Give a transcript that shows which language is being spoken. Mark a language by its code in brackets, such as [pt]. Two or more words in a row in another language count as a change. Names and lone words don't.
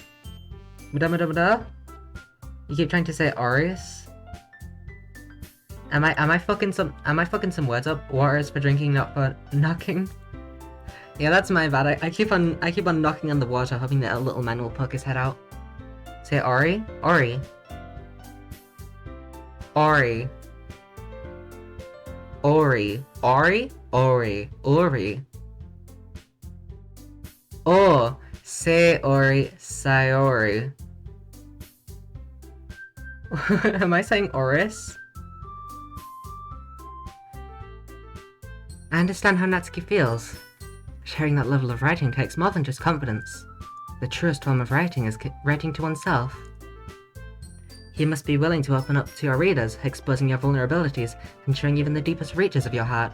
[en] You keep trying to say Aureus? Am I fucking some words up? Water is for drinking, not for knocking. Yeah, that's my bad. I keep on knocking on the water, hoping that a little man will poke his head out. Say Ori? Ori. Ori. Ori. Ori? Ori. Ori. Oh. Say Ori. Sayori. Am I saying Oris? I understand how Natsuki feels. Sharing that level of writing takes more than just confidence. The truest form of writing is writing to oneself. You must be willing to open up to your readers, exposing your vulnerabilities, and showing even the deepest reaches of your heart.